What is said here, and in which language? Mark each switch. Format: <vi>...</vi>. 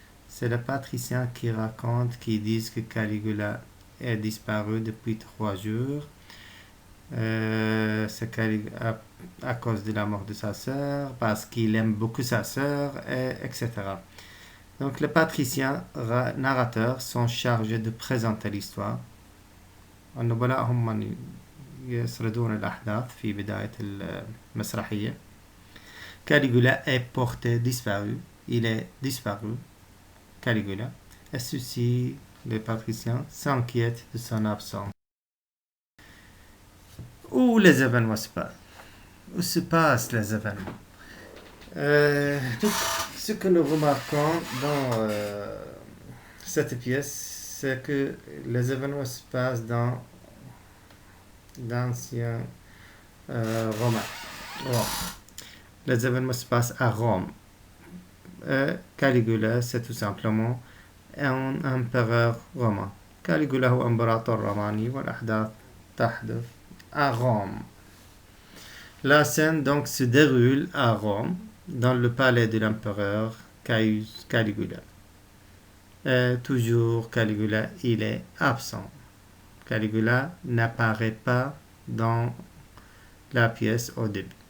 <fr>C'est les patriciens qui racontent, qui disent que Caligula est disparu depuis 3 jours. C'est à cause de la mort de sa sœur, parce qu'il aime beaucoup sa sœur, etc. Donc les patriciens narrateurs sont chargés de présenter l'histoire.</fr> <ar>النبلاء هم من يسردون الأحداث في بداية المسرحية.</ar> <fr>Caligula est porté disparu. Il est disparu. Caligula. Et ceux-ci, les patriciens, s'inquiètent de son absence. Où les événements se passent? Où se passent les événements? Ce que nous remarquons dans cette pièce, c'est que les événements se passent dans d'anciens Romains. Les événements se passent à Rome. Caligula, c'est tout simplement un empereur romain.</fr> <ar>Caligula هو امبراطور روماني والأحداث تحدث</ar> <fr>à Rome. La scène donc se déroule à Rome, dans le palais de l'empereur Caius Caligula. Toujours Caligula, il est absent. Caligula n'apparaît pas dans la pièce au début.</fr>